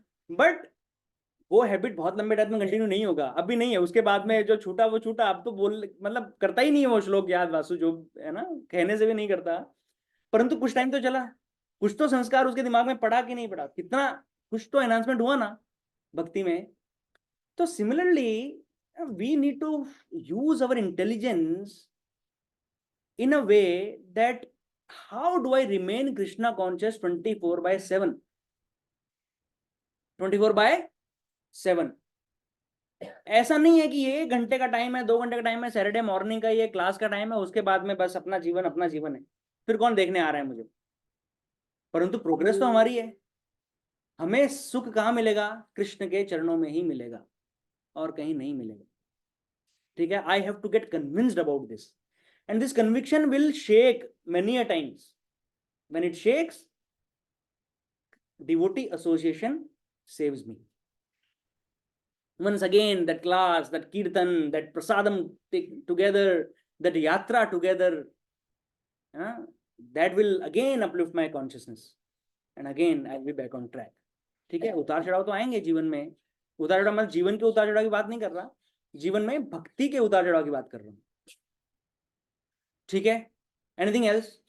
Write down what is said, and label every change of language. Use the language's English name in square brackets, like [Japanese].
[Hindi] But वो habit बहुत लंबे टाइम में कंटिन्यू नहीं होगा, अभी नहीं है, उसके बाद में जो छूटा वो छूटा. अब तो बोल मतलब करता ही नहीं है वो श्लोक याद वासु, जो है ना, कहने से भी नहीं करता. परंतु कुछ टाइम तो चला, कुछ तो संस्कार उसके दिमाग में पड़ा कि नहीं पड़ा, कितना कुछ तो एनहांसमेंट हुआ ना भक्ति में. [English] तो similarly we need to use our intelligence in a way that how do I remain Krishna conscious 24/7? 24/7. [Hindi] ऐसा नहीं है कि ये 1 घंटे का टाइम है, 2 घंटे का टाइम है, सैटरडे मॉर्निंग का ये क्लास का टाइम है, उसके बाद में बस अपना जीवन है, फिर कौन देखने आ रहा है मुझे. परंतु प्रोग्रेस तो हमारी है. हमें सुख कहाँ मिलेगा? कृष्ण के चरणों में ही मिलेगा, और कहीं नहीं मिलेगा. ठीक है? [English] I have to get convinced about this. And this conviction will shake many a times. When it shakes, devotee association saves me. Once again, that class, that kirtan, that prasadam together, that yatra together, that will again uplift my consciousness. And again, I'll be back on track. [Hindi] ठीक है? उतार चढ़ाव तो आएंगे जीवन में. उतार चढ़ाव मतलब जीवन के उतार चढ़ाव की बात नहीं कर रहा, जीवन में भक्ति के उतार चढ़ाव की बात कर रहा हूँ. ठीक है? [English] Anything else?